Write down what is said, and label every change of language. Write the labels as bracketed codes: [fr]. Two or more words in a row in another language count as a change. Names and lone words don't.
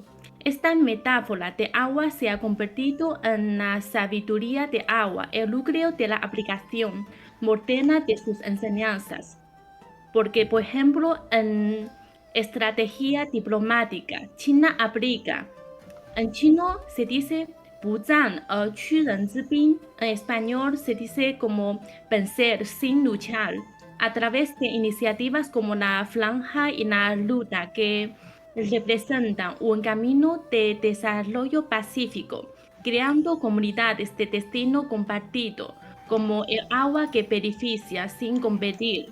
[es] Esta metáfora de agua se ha convertido en la sabiduría de agua, el núcleo de la aplicación moderna de sus enseñanzas. Porque, por ejemplo, en estrategia diplomática, China aplica. En chino se dice [zh] 不战而屈人之兵, [es] en español se dice como vencer sin luchar, a través de iniciativas como la Franja y la Ruta que representan un camino de desarrollo pacífico, creando comunidades de destino compartido, como el agua que beneficia sin competir.